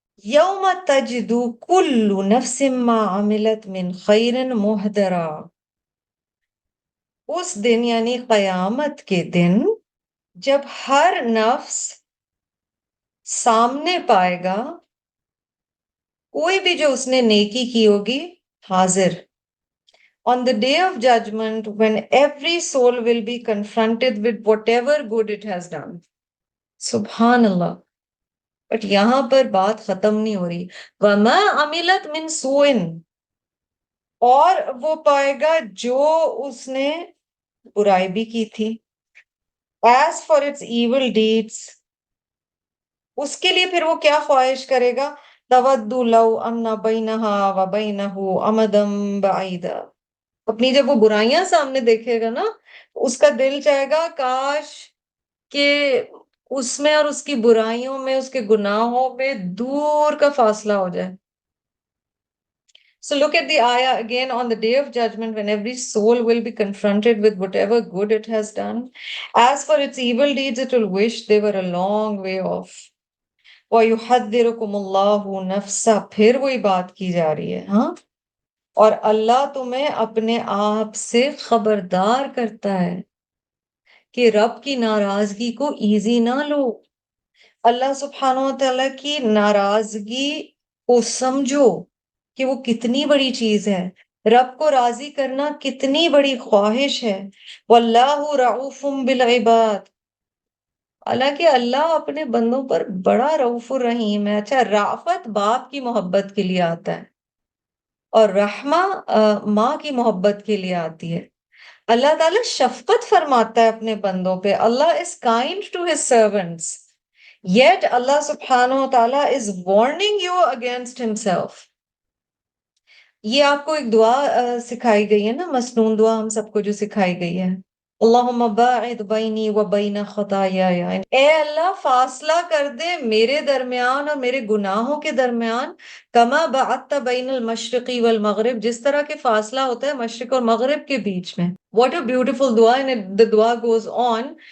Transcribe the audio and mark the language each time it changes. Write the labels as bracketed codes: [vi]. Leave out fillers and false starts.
[ar] یوم تجد کل نفس ما عملت من خیر محضرا، [ur] اس دن یعنی قیامت کے دن جب ہر نفس سامنے پائے گا کوئی بھی جو اس نے نیکی کی ہوگی حاضر. [en] On the day of judgment, when every soul will be confronted with whatever good it has done. [ur] سبحان اللہ. بٹ یہاں پر بات ختم نہیں ہو رہی. [ar] وَمَا عَمِلَتْ مِن سُوءٍ، [ur] اور وہ پائے گا جو اس نے برائی بھی کی تھی. [en] As for its evil deeds، [ur] اس کے لیے پھر وہ کیا خواہش کرے گا؟ [ar] تَوَدُّ لَوْ أَنَّ بَيْنَهَا وَبَيْنَهُ أَمَدًا بَعِيدًا، [ur] اپنی جب وہ برائیاں سامنے دیکھے گا نا اس کا دل چاہے گا کاش کہ اس میں اور اس کی برائیوں میں اس کے گناہوں میں دور کا فاصلہ ہو جائے. [en] So look at the ayah again. On the day of judgment, when every soul will be confronted with whatever good it has done, as for its evil deeds, it will wish they were a long way off. [ar] وَيُحَذِّرُكُمُ اللَّهُ نَفْسَ، [ur] پھر وہی بات کی جا رہی ہے، ہاں، اور اللہ تمہیں اپنے آپ سے خبردار کرتا ہے کہ رب کی ناراضگی کو ایزی نہ لو، اللہ سبحانہ و تعالیٰ کی ناراضگی کو سمجھو کہ وہ کتنی بڑی چیز ہے، رب کو راضی کرنا کتنی بڑی خواہش ہے۔ [ar] واللہ رعوف بالعباد، [ur] حالانکہ اللہ اپنے بندوں پر بڑا رعوف الرحیم ہے۔ اچھا، رافت باپ کی محبت کے لیے آتا ہے اور رحمہ ماں کی محبت کے لیے آتی ہے۔ اللہ تعالیٰ شفقت فرماتا ہے اپنے بندوں پہ، اللہ [en] is kind to his servants. Yet Allah subhanahu wa ta'ala is warning you against himself. [ur] یہ آپ کو ایک دعا سکھائی گئی ہے نا، مسنون دعا ہم سب کو جو سکھائی گئی ہے، [ar] اللہم باعد بینی و بین خطایایا، [ur] اے اللہ فاصلہ کر دے میرے درمیان اور میرے گناہوں کے درمیان، [ar] کما بعدت بین المشرقی والمغرب، [ur] جس طرح کے فاصلہ ہوتا ہے مشرق اور مغرب کے بیچ میں۔ [en] What a beautiful [ur] دعا، [en] and the [ur] دعا [en] goes on.